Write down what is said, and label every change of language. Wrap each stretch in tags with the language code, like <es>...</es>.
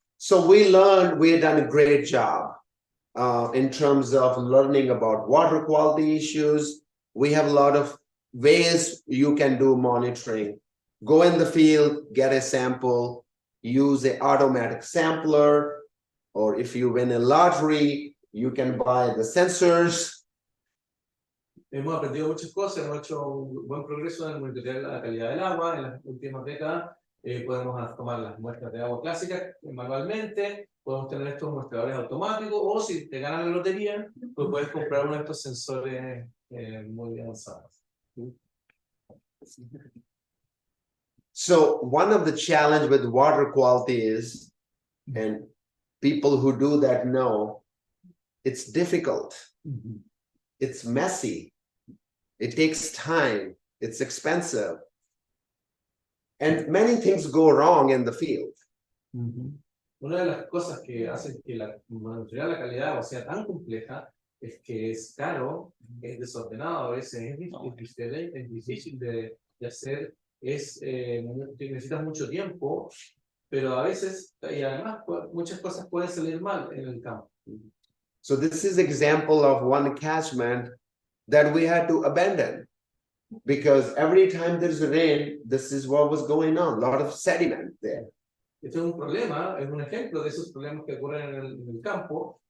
<en>So we had done a great job in terms of learning about water quality issues. We have a lot of ways you can do monitoring. Go in the field, get a sample, use an automatic sampler, or if you win a lottery, you can buy the sensors.</en> <es>Hemos aprendido muchas cosas, hemos hecho un buen progreso en monitorear la calidad del agua en las últimas décadas. Podemos tomar las muestras de agua clásicas manualmente, podemos tener estos muestradores automáticos, o si te ganan la lotería, pues puedes comprar uno de estos sensores muy avanzados.</es> <en>So one of the challenge with water quality is, and people who do that know, it's difficult. It's messy. It takes time. It's expensive. And many things go wrong in the field.</en> <es>Una de las cosas que hacen que monitorear la calidad o sea tan compleja es que es caro, es desordenado, a veces es difícil de hacer, necesitas mucho tiempo, pero a veces, y además, muchas cosas pueden salir mal en el campo.</es> <en>So this is example of one catchment that we had to abandon because every time there's rain, this is what was going on, a lot of sediment there.</en> <es>Este es un problema, es un ejemplo de esos problemas que ocurren en el campo.</es>